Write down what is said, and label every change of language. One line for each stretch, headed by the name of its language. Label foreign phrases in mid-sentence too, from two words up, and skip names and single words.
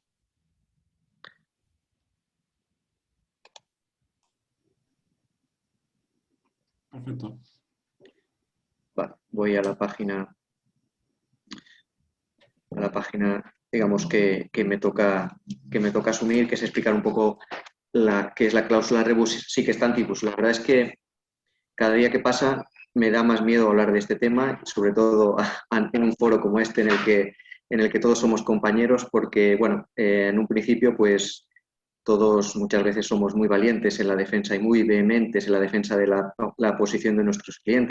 Spanish: Perfecto. Vale, voy a la página, digamos, que me toca asumir, que es explicar un poco qué es la cláusula
Latin: rebus sic stantibus.
Spanish: La verdad es que cada día que pasa me da más miedo hablar de este tema, sobre todo en un foro como este en el que todos somos compañeros, porque, bueno, en un principio, pues todos muchas veces somos muy valientes en la defensa y muy vehementes en la defensa de la posición de nuestros clientes.